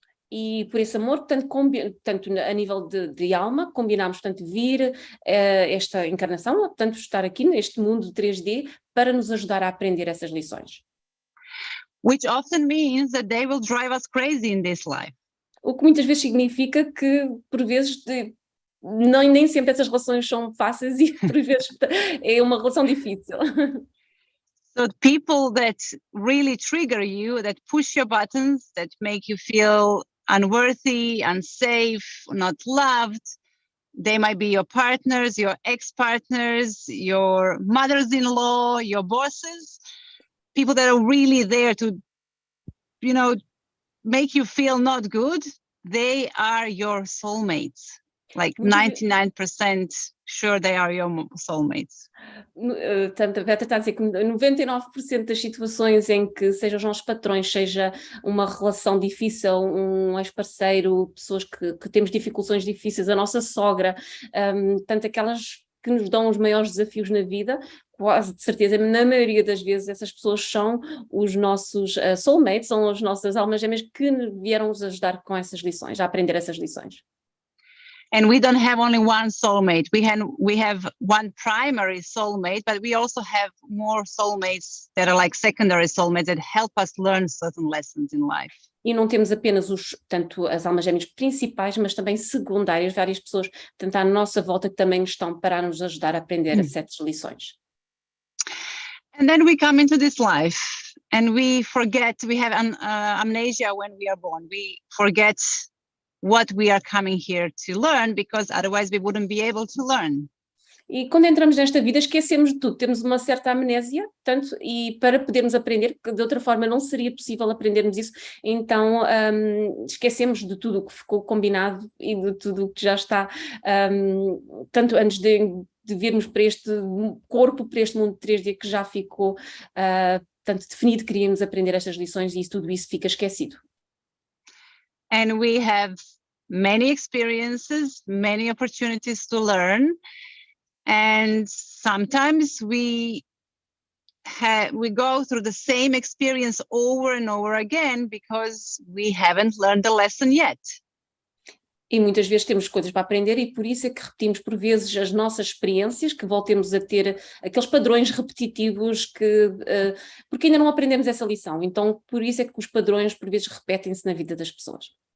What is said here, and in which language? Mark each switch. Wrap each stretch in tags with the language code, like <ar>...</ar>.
<pt>E por esse amor, portanto a nível de alma, combinamos, portanto, vir esta encarnação, portanto, estar aqui neste mundo 3D para nos ajudar a aprender essas lições.</pt> <en>Which often means that they will drive us crazy in this life.</en> <pt>O que muitas vezes significa que, por vezes, nem sempre essas relações são fáceis e, por vezes, é uma relação difícil.</pt> <en>So people that really trigger you, that push your buttons, that make you feel unworthy, unsafe, not loved, they might be your partners, your ex-partners, your mothers-in-law, your bosses, people that are really there to make you feel not good, they are your soulmates. Like 99% sure they are your soulmates.</en> <pt>Tanto a Petra está a dizer que 99% das situações em que seja os nossos patrões, seja uma relação difícil, um ex-parceiro, pessoas que temos dificuldades difíceis, a nossa sogra, tanto aquelas que nos dão os maiores desafios na vida, quase de certeza, na maioria das vezes, essas pessoas são os nossos soulmates, são as nossas almas gêmeas que vieram nos ajudar com essas lições, a aprender essas lições.</pt> <en>And we don't have only one soulmate. We have one primary soulmate, but we also have more soulmates that are like secondary soulmates that help us learn certain lessons in life.</en> <pt>E não temos apenas tanto as almas gêmeas principais, mas também secundárias, várias pessoas, tanto à nossa volta, que também estão para nos ajudar a aprender certas lições.</pt> <en>And then we come into this life and we forget, we have amnesia when we are born. We forget what we are coming here to learn, because otherwise we wouldn't be able to learn.</en> <pt>E quando entramos nesta vida esquecemos de tudo, temos uma certa amnésia, tanto, e para podermos aprender, de outra forma não seria possível aprendermos isso, então esquecemos de tudo o que ficou combinado e de tudo o que já está, tanto antes de virmos para este corpo, para este mundo de 3D que já ficou tanto definido, queríamos aprender estas lições e tudo isso fica esquecido.</pt> <en>And we have many experiences, many opportunities to learn. And sometimes we go through the same experience over and over again because we haven't learned the lesson yet.</en> <pt>E muitas vezes temos coisas para aprender e por isso é que repetimos por vezes as nossas experiências, que voltemos a ter aqueles padrões repetitivos porque ainda não aprendemos essa lição. Então, por isso é que os padrões por vezes repetem-se na vida das pessoas.</pt>